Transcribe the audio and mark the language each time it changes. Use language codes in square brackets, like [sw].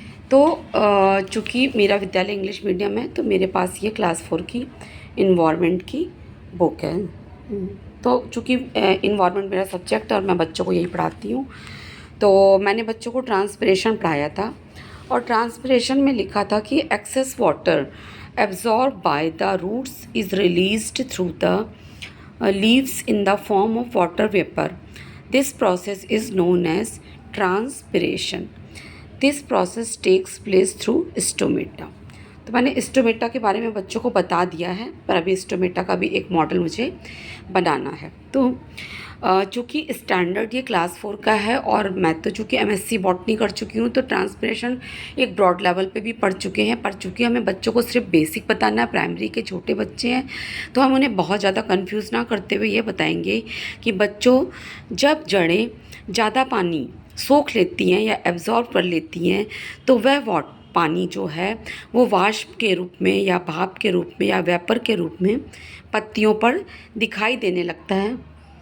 [hi] तो चूँकि मेरा विद्यालय इंग्लिश मीडियम है, तो मेरे पास ये क्लास 4 की इन्वायरमेंट की बुक है। तो चूँकि इन्वायरमेंट मेरा सब्जेक्ट है और मैं बच्चों को यही पढ़ाती हूँ, तो मैंने बच्चों को ट्रांसपिरेशन पढ़ाया था। और ट्रांसपिरेशन में लिखा था कि [en] Excess water absorbed by the roots is released through the leaves in the form of water vapor. This process is known as transpiration. This process takes place through stomata. [hi] तो मैंने stomata के बारे में बच्चों को बता दिया है, पर अभी स्टोमेटा का भी एक मॉडल मुझे बनाना है। तो चूँकि स्टैंडर्ड ये क्लास 4 का है और मैं तो चूँकि एमएससी बॉटनी कर चुकी हूँ, तो ट्रांसपिरेशन एक ब्रॉड लेवल पे भी पढ़ चुके हैं। पर चूँकि हमें बच्चों को सिर्फ बेसिक बताना है, प्राइमरी के छोटे बच्चे हैं, तो हम उन्हें बहुत ज़्यादा कंफ्यूज ना करते हुए ये बताएंगे कि बच्चों, जब जड़ें ज़्यादा पानी सोख लेती हैं या एब्जॉर्ब कर लेती हैं, तो वह पानी जो है वो वाष्प के रूप में या भाप के रूप में या वेपर के रूप में पत्तियों पर दिखाई देने लगता है।